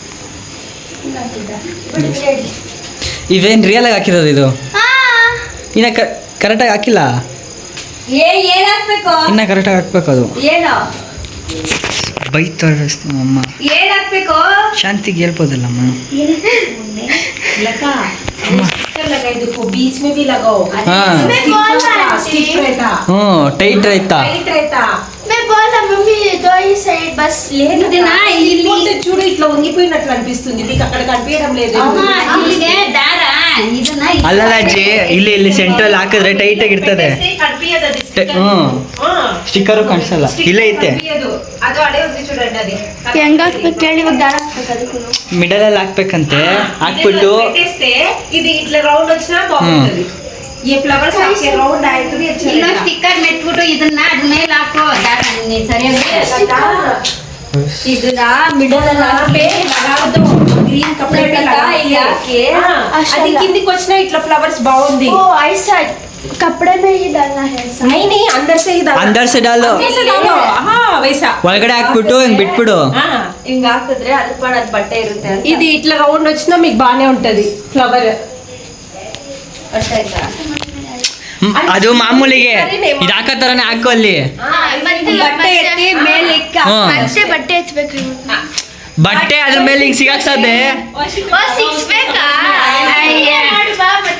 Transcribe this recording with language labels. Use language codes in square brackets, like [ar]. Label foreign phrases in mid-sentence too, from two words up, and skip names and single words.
[kn] ಇವೇನು ರಿಯಲಾಗಿ ಹಾಕಿರೋದು ಇದು ಇನ್ನು ಕರೆಕ್ಟಾಗಿ ಹಾಕಿಲ್ಲ ಏನ್ ಹಾಕ್ಬೇಕು ಇನ್ನು ಕರೆಕ್ಟಾಗಿ ಹಾಕ್ಬೇಕು ಅದು ಏನು ಬೈತಾರೆ ಅಮ್ಮ ಏನ್ ಹಾಕ್ಬೇಕು ಶಾಂತಿಗೆ ಹೇಳ್ಬೋದಲ್ಲಮ್ಮ [hi] लगा लगा देखो बीच में भी लगाओ हाँ। स्टिक रहता [kn] ಹ್ಞೂ ಟೈಟ್ ಆಯ್ತಾ [hi] टाइट रहता मैं बोल [te] మమ్మీ దో ఈ సైడ్ బస్ లేదు [kn] ಇದನ್ನ ಇಲ್ಲಿ [te] చూడు ఇట్లా వంగిపోయినట్లు అనిపిస్తుంది మీకు అక్కడ కనిపించడం లేదు [kn] ಇಲ್ಲಿಗೆ ದಾರ ಇದನ್ನ ಅಲ್ಲಲ್ಲ ಅಜ್ಜಿ, ಇಲ್ಲಿ ಸೆಂಟ್ರಲ್ ಹಾಕಿದ್ರೆ ಟೈಟ್ ಆಗಿರ್ತದೆ. ಸ್ಟಿಕ್ಕರು ಕಾಣಿಸಲ್ಲ, ಇಲ್ಲೇ ಐತೆ. ಅದು ಅಡೆ [te] ఉంది చూడండి అది [kn] ಹೆಂಗ ಹಾಕ್ಬೇಕು ಹೇಳಿ, ಇವಾಗ ದಾರ ಹಾಕ್ಬೇಕು ಅದಕ್ಕೂ ಮಿಡಲ್ ಅಲ್ಲಿ ಹಾಕ್ಬೇಕಂತೆ, ಹಾಕ್ಬಿಟ್ಟು [te] పెట్టేస్తే ఇది ఇట్లా రౌండ్ వచ్చినా బాగుంటది. ఈ ఫ్లవర్స్ [kn] ಹಾಕಿ ರೌಂಡ್ ಆಯ್ತದೆ ಇನ್ನೊಂದು ಸ್ಟಿಕ್ಕರ್ ಮೆಟ್ಬಿಟ್ಟು ಇದನ್ನ ಅದ್ರ ಮೇಲೆ ಹಾಕೋ ದಾರ ಸರಿಯಾಗಿ ಇದನ್ನ ಮಿಡಲ್ ಅಲ್ಲಿ ಹಾಕಿ [hi] ग्रीन कपड़े [kn] ಇಲ್ಲಿ ಹಾಕಿ [te] అది కిందికి వచ్చినా ఇట్లా ఫ్లవర్స్ బాగుంది. [hi] ओ ऐसा कपड़े में ही डालना है ऐसा नहीं नहीं अंदर से ही डालो अंदर से डालो, अंदर से डालो हां वैसा [kn] ಒಳಗಡೆ ಹಾಕ್ಬಿಟ್ಟು ಹಿಂಗ್ ಬಿಟ್ಬಿಡು. ಹಿಂಗ ಹಾಕಿದ್ರೆ ಅದಕ್ಕೆ ಮಾಡೋದು ಬಟ್ಟೆ ಇರುತ್ತೆ ಅಂತ. [te] ఇది ఇట్లా రౌండ్ వచ్చినా మీకు బానే ఉంటది ఫ్లవర్. [kn] ಅರ್ಥ ಆಯ್ತಾ? ಅದು ಮಾಮೂಲಿಗೆ ಇದು ಹಾಕೋ ತರನೇ ಹಾಕು ಅಲ್ಲಿ. ಬಟ್ಟೆ ಎತ್ತಿ ಮೇಲೆ ಇಕ್ಕ ಹ್ಮ್. ಮತ್ತೆ ಬಟ್ಟೆ ಎತ್ತಬೇಕು. ಬಟ್ಟೆ ಅದ್ರ ಮೇಲೆ ಹಿಂಗ್ ಸಿಗಾಕ್ಸದೆ. ಸಿಕ್ಸ್ಬೇಕಾ ಮತ್ತೆ